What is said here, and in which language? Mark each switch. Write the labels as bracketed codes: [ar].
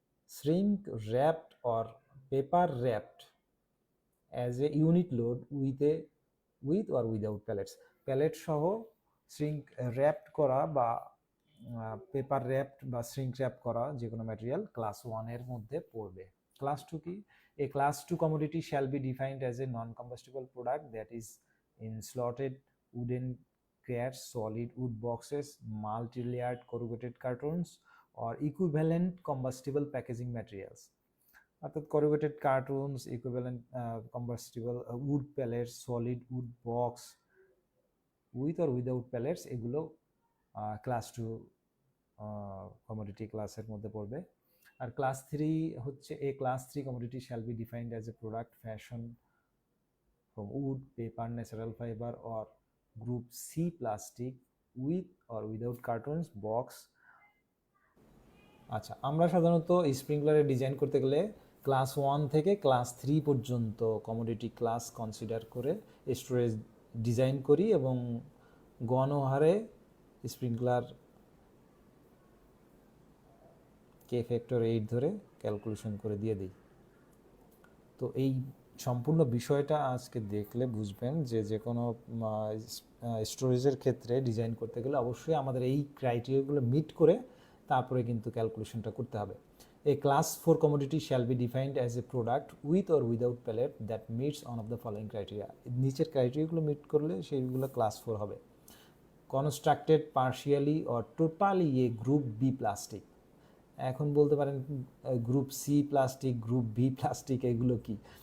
[en] Shrink wrapped or paper wrapped as a unit load with or without pallets. [bn] Palette সহ shrink wrapped করা বা paper wrapped বা shrink rap করা যে কোনো ম্যাটেরিয়াল ক্লাস ওয়ানের মধ্যে পড়বে। ক্লাস টু কি? [en] A class 2 commodity shall be defined as a non-combustible product that is in slotted wooden crates, solid wood boxes, multi-layered corrugated cartons, or equivalent combustible packaging materials। [bn] অর্থাৎ [en] corrugated cartons, equivalent combustible wood pellets, solid wood box, with or without pellets, [bn] এগুলো class two commodity ক্লাসের মধ্যে পড়বে। আর class three হচ্ছে [en] A class three commodity shall be defined as a product fashion from wood, paper, natural fibre or group C plastic with or without cartons box. [bn] আচ্ছা, আমরা সাধারণত স্প্রিংকলারের design করতে গেলে ক্লাস 1 থেকে ক্লাস 3 পর্যন্ত কমোডিটি ক্লাস কনসিডার করে storage design করি এবং গণহারে স্প্রিংকলার কে ফ্যাক্টর 8 ধরে ক্যালকুলেশন করে দিয়ে দিই। তো এই সম্পূর্ণ বিষয়টা আজকে দেখলে বুঝবেন যে যে কোনো স্টোরেজের ক্ষেত্রে ডিজাইন করতে গেলে অবশ্যই আমাদের এই ক্রাইটেরিয়াগুলো মিট করে তারপরে কিন্তু ক্যালকুলেশনটা করতে হবে। [en] A class 4 commodity shall be defined as a product with or without pallet that meets one of the following criteria. [bn] নিচের ক্রাইটেরিয়াগুলো মিট করলে সেইগুলো ক্লাস 4 হবে। [en] Constructed partially or totally a group B plastic. [bn] এখন বলতে পারেন group C plastic, group B plastic, এগুলো কি?